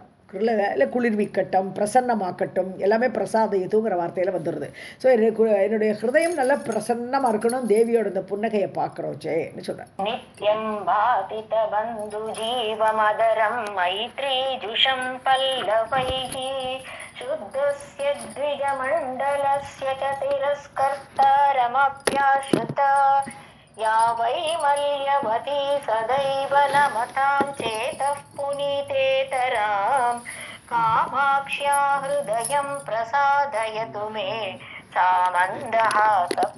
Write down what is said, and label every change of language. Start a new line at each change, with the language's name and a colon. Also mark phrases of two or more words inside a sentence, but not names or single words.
Tamil: இல்லை குளிர்விக்கட்டும், பிரசன்னமாக்கட்டும், எல்லாமே பிரசாதயத்துங்கிற வார்த்தையில் வந்துடுது. ஸோ என்னுடைய ஹிருதயம் நல்லா பிரசன்னமாக இருக்கணும், தேவியோட இந்த புன்னகையை பார்க்குறோச்சேன்னு சொல்கிறேன்.
Sanskrit: नित्यं बाधित बन्धु जीवमधरं मैत्री जुषं पल्लवैः शुद्धस्य द्विजमण्डलस्य च तिरस्कर्तारमप्याश्रिता या वैमल्यवती सदैव नमतां चेतः पुनीतेतरां कामाक्ष्या हृदयं प्रसादयतु मे सा मन्दहासप्रभा.